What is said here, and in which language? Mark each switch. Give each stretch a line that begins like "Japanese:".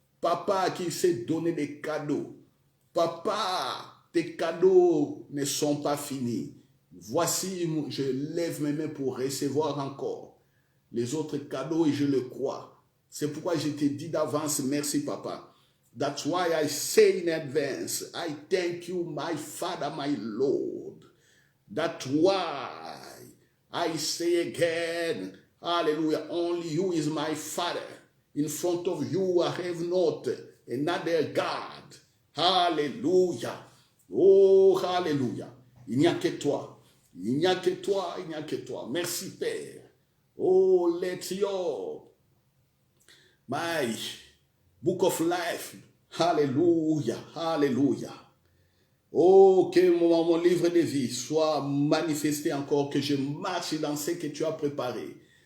French: Papa qui sait donner des cadeaux. Papa, tes cadeaux ne sont pas finis. Voici, je lève mes mains pour recevoir encore les autres cadeaux et je le crois. C'est pourquoi je te dis d'avance, merci papa.
English: That's why I say in advance, I thank you, my Father, my Lord. That's why I say again, hallelujah, only you is my Father. In front of you I have not another God.
French: Hallelujah. Oh, hallelujah. Il n'y a que toi. Il n'y a que toi, il n'y a que toi. Merci Père.
English: Oh, let your my book of life, hallelujah, hallelujah.
French: Oh, que mon livre de vie soit manifesté encore, que je marche dans ce que tu as préparé.